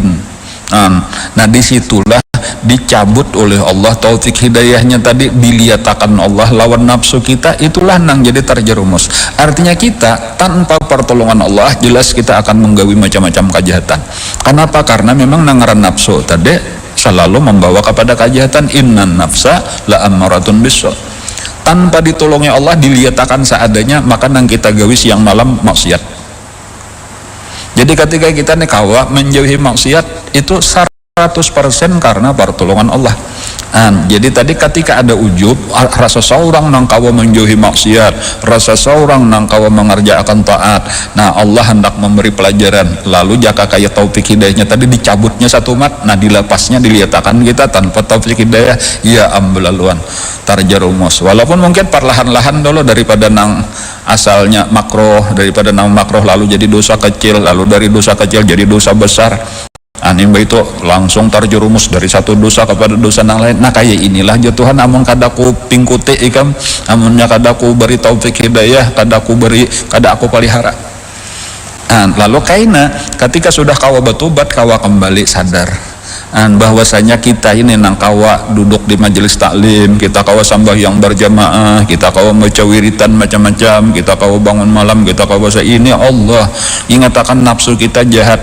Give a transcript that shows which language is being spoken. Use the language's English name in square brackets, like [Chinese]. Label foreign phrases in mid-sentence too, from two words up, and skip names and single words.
[Banjar] Nah disitulah dicabut oleh Allah taufik hidayahnya tadi, diliatakan Allah lawan nafsu kita, itulah nang jadi terjerumus. Artinya kita tanpa pertolongan Allah jelas kita akan menggawi macam-macam kejahatan. Kenapa? Karena memang nangaran nafsu tadi selalu membawa kepada kejahatan. [Arabic] إن النفس لأمارة بالسو. [Banjar] Tanpa ditolongnya Allah, diliatakan seadanya, maka nang kita gawi siang malam maksiat. Jadi ketika kita nih kawa menjauhi maksiat itu 100% karena pertolongan Allah. Jadi tadi ketika ada ujub, rasa seorang nang kawa menjauhi maksiat, rasa seorang nang kawa mengerjakan taat, nah Allah hendak memberi pelajaran, lalu jaka kaya taufik hidayahnya tadi dicabutnya satu mat, nah dilepasnya diliatakan kita tanpa taufik hidayah, ya ambelaluan terjerumus. Walaupun mungkin perlahan-lahan dulu daripada nang asalnya makruh, daripada nang makruh lalu jadi dosa kecil, lalu dari dosa kecil jadi dosa besar. Animba itu langsung terjerumus dari satu dosa kepada dosa yang lain. Nah kayak inilah ya Tuhan, amun kadaku pingkuti ikam, amunnya kadaku beri taufik hidayah, kadaku pelihara. Lalu kaina ketika sudah kawa bertobat, kawa kembali sadar bahwasanya kita ini nang kawa duduk di majelis taklim, kita kawa sembahyang berjamaah, kita kawa baca wiritan macam-macam, kita kawa bangun malam, kita kawa ini Allah ingatakan nafsu kita jahat.